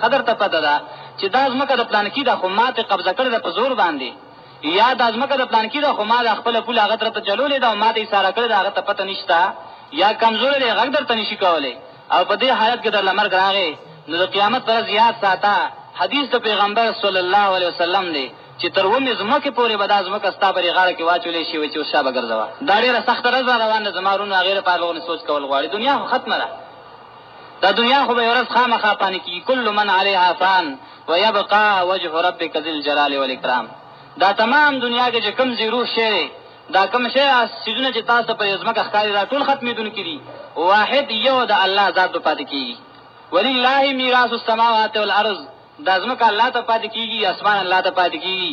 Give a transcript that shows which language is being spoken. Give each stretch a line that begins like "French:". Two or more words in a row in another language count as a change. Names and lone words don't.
Pashto: ښه درته پته ده چې دا ځمکه د پلانکي ده خو ما ترې قبضه کړې ده په زور باندې، یا دا ځمکه د پلانکي ده خو ما د خپله پوله هغه طرف ته چلولې ده او ما ته اشاره کړې ده، هغه ته پته نشته، یا کمزوری دی غږ درته نشي کولی، او په دې حالت کې درله مرګ راغی، نو د قیامت پر ورځ یاد ساته حدیث د پیغمبر
Arabic: صلی الله علیه وسلم
Pashto: دی چې تر اومې ځمکې پورې به دا ځمکه ستا پرې غاړه کې واچولی شي وایي چې اوس شا به ګرځوه. دا ډېره سخته ورځ را روانه ده. زما وروڼو هغې لپاره لغونې سوچ کول غواړي. دنیا خو ختمه ده، دا دنیا خو به یو ورځ خامخا پانې کېږي.
Arabic: کل من علیها فان ویبقا وجه ربک ذی الجلال والاکرام.
Pashto: دا تمام دنیا کې چې کوم زیرو شی دی، دا کوم شی څیزونه چې تاسو په ځمکه ښکاري دا ټول ختمېدونکي دي. واحد یو د الله ذات به پاتې کېږي.
Arabic: ولله میراث السماوات والارض.
Pashto: دا ځمکه الله ته پاتې کېږي، اسمان الله ته پاتې کېږي.